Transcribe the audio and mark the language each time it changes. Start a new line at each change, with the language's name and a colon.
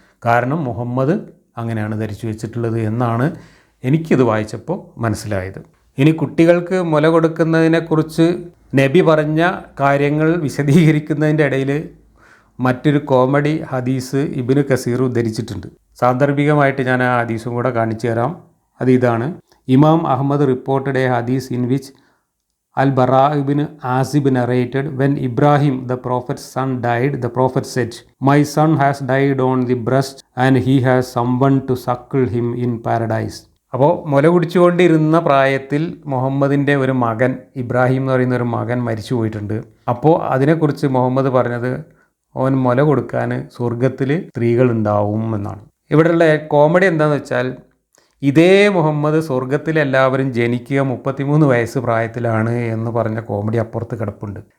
Malayalam: കാരണം മുഹമ്മദ് അങ്ങനെയാണ് ധരിച്ചു വെച്ചിട്ടുള്ളത് എന്നാണ് എനിക്കിത് വായിച്ചപ്പോൾ മനസ്സിലായത്. ഇനി കുട്ടികൾക്ക് മുല കൊടുക്കുന്നതിനെക്കുറിച്ച് നബി പറഞ്ഞ കാര്യങ്ങൾ വിശദീകരിക്കുന്നതിൻ്റെ ഇടയിൽ മറ്റൊരു കോമഡി ഹദീസ് ഇബ്നു കസീർ ഉദ്ധരിച്ചിട്ടുണ്ട്. സാന്ദർഭികമായിട്ട് ഞാൻ ആ ഹദീസും കൂടെ കാണിച്ചു തരാം. അത് ഇതാണ്:
English: Imam Ahmad reported a hadith in which Al-Bara ibn Azib narrated, when Ibrahim, the prophet's son, died, the prophet said, "My son has died on the breast and he has someone to suckle him in paradise."
Malayalam: അപ്പോൾ മുല കുടിച്ചുകൊണ്ടിരുന്ന പ്രായത്തിൽ മുഹമ്മദിൻ്റെ ഒരു മകൻ, ഇബ്രാഹിം എന്ന് പറയുന്ന ഒരു മകൻ മരിച്ചു പോയിട്ടുണ്ട്. അപ്പോൾ അതിനെക്കുറിച്ച് മുഹമ്മദ് പറഞ്ഞത് അവൻ മുല കൊടുക്കാൻ സ്വർഗത്തിൽ സ്ത്രീകളുണ്ടാവും എന്നാണ്. ഇവിടെയുള്ള കോമഡി എന്താണെന്ന് വെച്ചാൽ, ഇതേ മുഹമ്മദ് സ്വർഗത്തിൽ എല്ലാവരും ജനിക്കുക 33 വയസ്സ് പ്രായത്തിലാണ് എന്ന് പറഞ്ഞ കോമഡി അപ്പുറത്ത് കിടപ്പുണ്ട്.